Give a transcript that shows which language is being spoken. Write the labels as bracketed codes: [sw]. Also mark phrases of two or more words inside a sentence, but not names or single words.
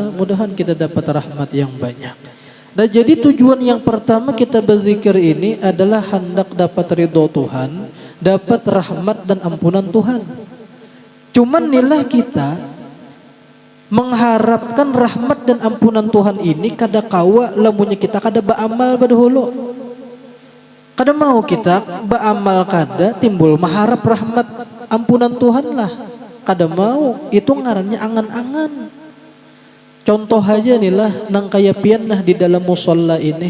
[id] Mudahan kita dapat rahmat yang banyak. Nah jadi tujuan yang pertama kita berzikir ini adalah hendak dapat ridho Tuhan, dapat rahmat dan ampunan Tuhan. [bjn] Cuman nilah kita mengharapkan rahmat dan ampunan Tuhan ini kada kawa lamunnya kita kada beramal badahulu. Kada mau kita beramal kada timbul mengharap rahmat ampunan Tuhan lah. Kada mau, itu ngarannya angan-angan. Contoh aja nih lah nang kaya pian nah di dalam musola ini.